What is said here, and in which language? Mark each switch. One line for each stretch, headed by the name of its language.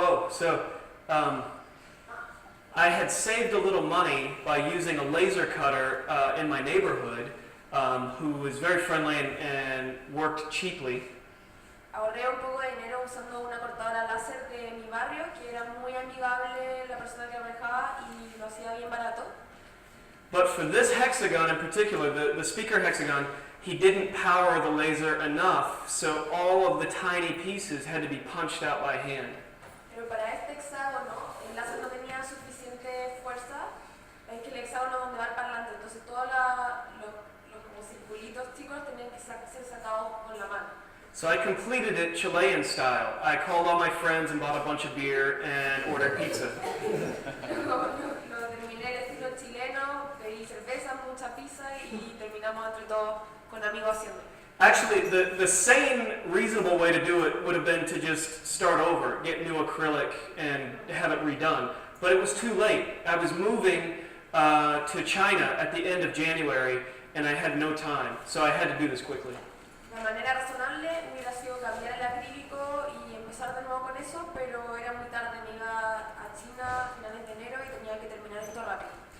English: So, I had saved a little money by using a laser cutter in my neighborhood, who was very friendly and worked cheaply.
Spanish: Ahorré un poco de dinero usando una cortadora láser de mi barrio, que era muy amigable la persona que manejaba y lo hacía bien barato.
English: But for this hexagon in particular, the speaker hexagon, he didn't power the laser enough, so all of the tiny pieces had to be punched out by hand.
Spanish: Pero para este hexágono, el láser no tenía suficiente fuerza. Es que el hexágono donde va el parlante, entonces todos los como circulitos chicos tenían que ser sacados con la mano.
English: So I completed it Chilean style. I called all my friends and bought a bunch of beer and ordered pizza.
Spanish: Lo terminé el estilo chileno, pedí cerveza, mucha pizza y terminamos entre todos con amigos haciendo.
English: Actually, the sane, reasonable way to do it would have been to just start over, get new acrylic, and have it redone. But it was too late. I was moving to China at the end of January, and I had no time, so I had to do this quickly.
Spanish: La manera razonable hubiera sido cambiar el acrílico y empezar de nuevo con eso, pero era muy tarde, me iba a China a finales de enero y tenía que terminar esto rápido.